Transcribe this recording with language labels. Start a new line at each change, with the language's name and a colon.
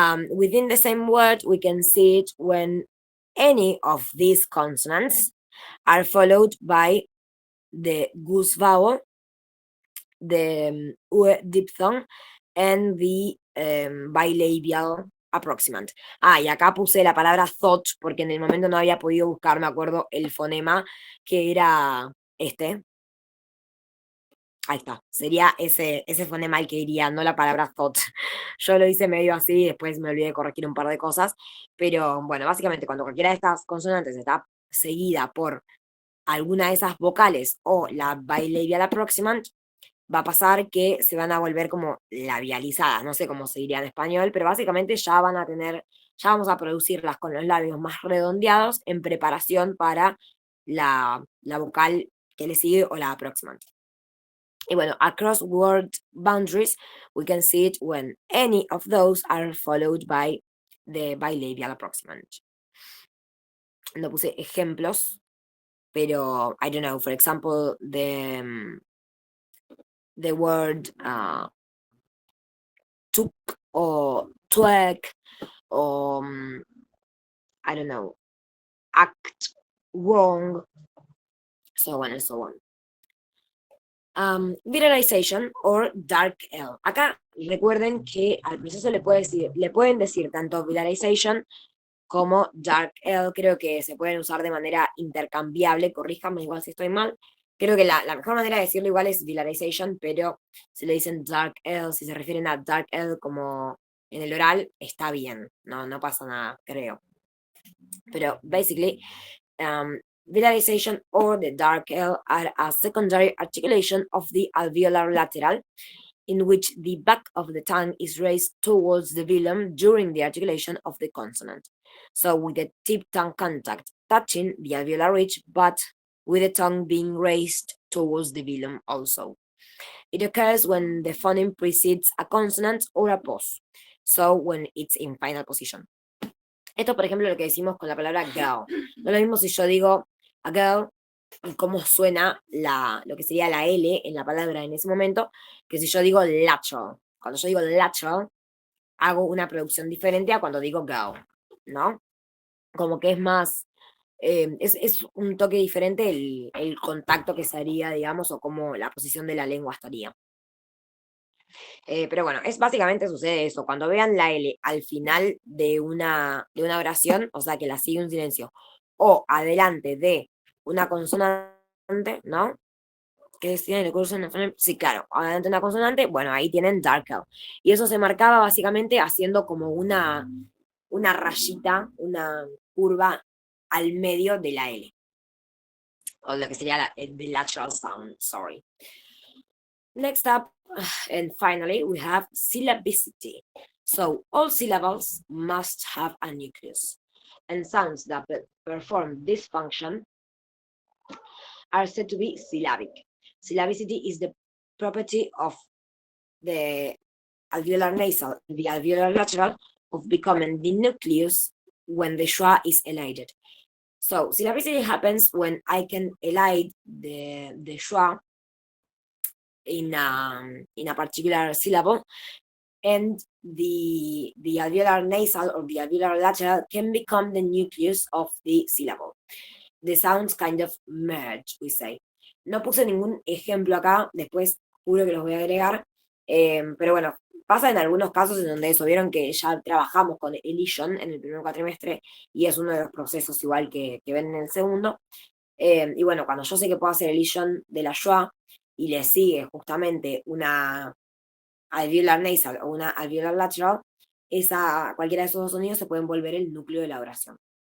English: Within the same word, we can see it when any of these consonants are followed by the goose vowel, the u diphthong, and the bilabial approximant.
Spanish: Y acá puse la palabra thought porque en el momento no había podido buscar, me acuerdo, el fonema que era este. Ahí está, sería ese fonema el que iría, no la palabra thought. Yo lo hice medio así, después me olvidé de corregir un par de cosas, pero bueno, básicamente cuando cualquiera de estas consonantes está seguida por alguna de esas vocales o la bilabial approximant, va a pasar que se van a volver como labializadas, no sé cómo se diría en español, pero básicamente ya vamos a producirlas con los labios más redondeados en preparación para la vocal que le sigue o la approximant.
English: Y bueno, across word boundaries, we can see it when any of those are followed by de bilabial approximant.
Spanish: No puse ejemplos, pero
English: I don't know, for example, the word took or twig or I don't know, act wrong, so on and so on. Viralization or dark L.
Spanish: Acá recuerden que al proceso le pueden decir tanto viralization como dark L. Creo que se pueden usar de manera intercambiable. Corríjanme igual si estoy mal. Creo que la mejor manera de decirlo igual es viralization, pero si le dicen dark L, si se refieren a dark L como en el oral, está bien. No pasa nada, creo.
English: Pero basically, viralization or the dark L are a secondary articulation of the alveolar lateral, in which the back of the tongue is raised towards the velum during the articulation of the consonant. So with the tip-tongue contact touching the alveolar ridge, but with the tongue being raised towards the velum also. It occurs when the phoneme precedes a consonant or a pause, so when it's in final position.
Spanish: Esto, por ejemplo, lo que decimos con la palabra girl. No es lo mismo si yo digo a girl y cómo suena lo que sería la L en la palabra en ese momento, que si yo digo lateral. Cuando yo digo lateral, hago una producción diferente a cuando digo girl, ¿no? Como que es más, es un toque diferente el contacto que se haría, digamos, o cómo la posición de la lengua estaría. Pero bueno, básicamente sucede eso. Cuando vean la L al final de una oración, o sea que la sigue un silencio, o adelante de una consonante, ¿no? Que decía en el curso, sí, claro, adelante de una consonante, bueno, ahí tienen dark L. Y eso se marcaba básicamente haciendo como una rayita, una curva al medio de la L. O lo que sería
English: the lateral sound, sorry. Next up, and finally, we have syllabicity. So all syllables must have a nucleus, and sounds that perform this function are said to be syllabic. Syllabicity is the property of the alveolar nasal and the alveolar lateral of becoming the nucleus when the schwa is elided. So syllabicity happens when I can elide the schwa in a particular syllable, and the alveolar nasal or the alveolar lateral can become the nucleus of the syllable. The sounds kind of merge, we say.
Spanish: No puse ningún ejemplo acá, después juro que los voy a agregar, pero bueno, pasa en algunos casos en donde eso, vieron que ya trabajamos con elision en el primer cuatrimestre y es uno de los procesos igual que ven en el segundo. Y bueno, cuando yo sé que puedo hacer elision de la schwa y le sigue justamente una alveolar nasal o una alveolar lateral, cualquiera de esos dos sonidos se pueden volver el núcleo de la oración.